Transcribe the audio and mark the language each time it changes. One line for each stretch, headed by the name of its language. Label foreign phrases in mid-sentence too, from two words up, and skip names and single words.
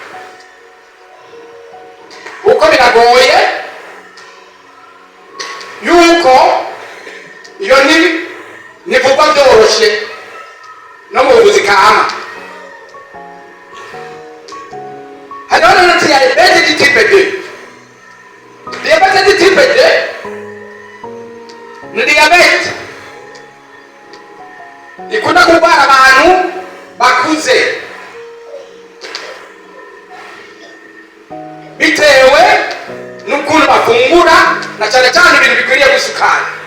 Rundi: uko biragoye yuko iyo nivugwa byoroshye no mu buvuzi kama. hariho na diyabete
French: di type
Rundi: 2. diyabete
French: di type
Rundi: 2 ni diyabete ikunda kurwara abantu bakuze bitewe n'ukuntu bafungura na cyane cyane ibintu bikwiriye gusukari.